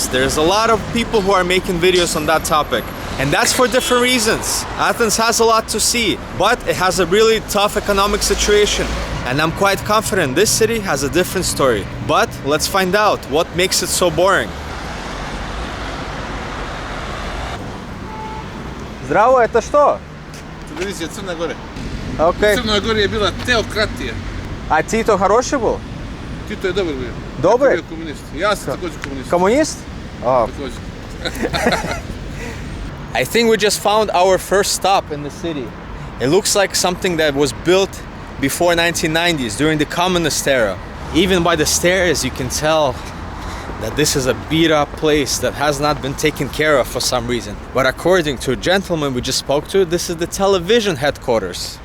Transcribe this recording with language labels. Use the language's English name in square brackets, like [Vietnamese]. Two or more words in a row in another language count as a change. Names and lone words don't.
[English] There's a lot of people who are making videos on that topic. And that's for different reasons. Athens has a lot to see, but it has a really tough economic situation. And I'm quite confident this city has a different story. But let's find out what makes it so boring. [Serbian] Zdravo, [Russian] это что? [Serbian] Televizija Crna Gora. Okay. U Crnoj Gori je bila teokratija. [Russian] A Tito хороший был? [Serbian] Tito je dobar bio. Dobar? Bio komunist. Ja sam također komunist. [Russian] Коммунист? Oh. [Serbian] Također. [English] I think we just found our first stop in the city. It looks like something that was built before 1990s, during the communist era. Even by the stairs, you can tell that this is a beat-up place that has not been taken care of for some reason. But according to a gentleman we just spoke to, this is the television headquarters.